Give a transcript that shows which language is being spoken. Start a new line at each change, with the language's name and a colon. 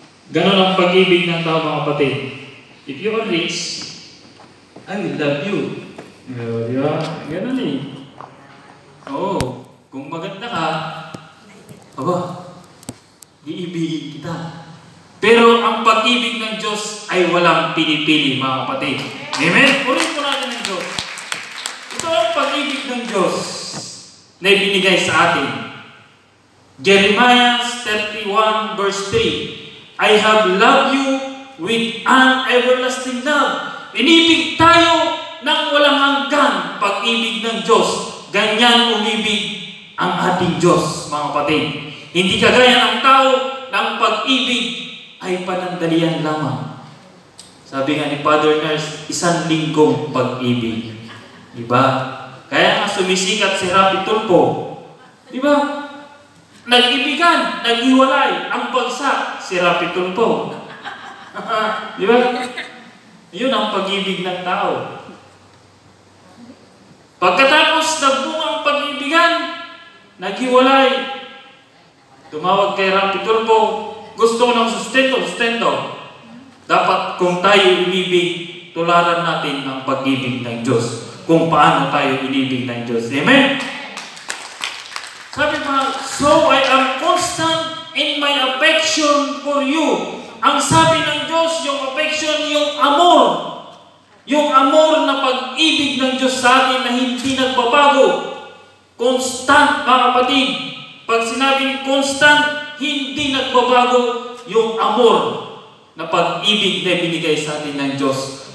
Filipino: Ganon ang pag-ibig ng tao, mga kapatid.
English: If you are rich, I will love you.
Filipino: Diba? Ganon eh. Oo. Kung maganda ka, iibigin kita. Pero ang pag-ibig ng Diyos ay walang pinipili, mga kapatid. Amen? Purihin po natin ng Diyos. Ito ang pag-ibig ng Diyos na ibinigay sa atin.
English: Jeremiah 31 verse 3, I have loved you with an everlasting love.
Filipino: Inibig tayo ng walang hanggan pag-ibig ng Diyos. Ganyan umibig ang ating Diyos, mga kapatid. Hindi kagaya ng tao ng pag-ibig ay panandalian lamang. Sabi nga ni Father Nurse, 1 linggong pag-ibig. Diba? Kaya nga sumisikat si Rapi Tulfo. Diba? Nag-ibigan, naghiwalay ang bagsak si Rapi Tulfo. Diba? Yun ang pag-ibig ng tao. Pagkatapos nagbunga ang pag-ibigan, naghiwalay. Tumawag kay Rapi Tulfo, gusto ko ng sustento. Dapat kung tayo inibig, tularan natin ang pag-ibig ng Diyos. Kung paano tayo inibig ng Diyos. Amen? Sabi pa,
English: so I am constant in my affection for you.
Filipino: Ang sabi ng Diyos, yung affection, yung amor. Yung amor na pag-ibig ng Diyos sa atin na hindi nagbabago. Constant, mga kapatid. Pag sinabing constant, hindi nagbabago yung amor na pag-ibig na binigay sa atin ng Diyos.